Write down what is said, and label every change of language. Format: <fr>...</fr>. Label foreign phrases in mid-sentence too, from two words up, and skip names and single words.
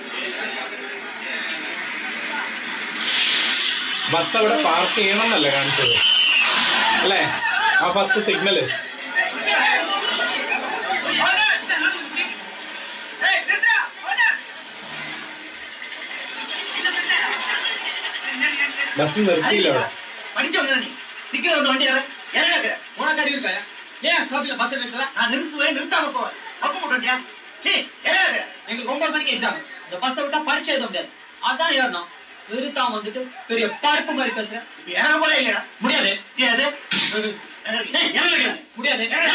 <ml>ബസ് അവിടെ പാർക്ക് ചെയ്യണം എന്നല്ല കാണിച്ചത് അല്ലേ? ആ ഫസ്റ്റ് സിഗ്നല്. ബസ് നിർത്തിയില്ല അവിടെ.</ml> <ta>அதான் ஏறணும். நிறுத்தாம வந்துட்டு பெரிய பருப்பு மாதிரி பேசுறேன். இறங்க போல இல்ல. முடியாது. முடியாது.</ta>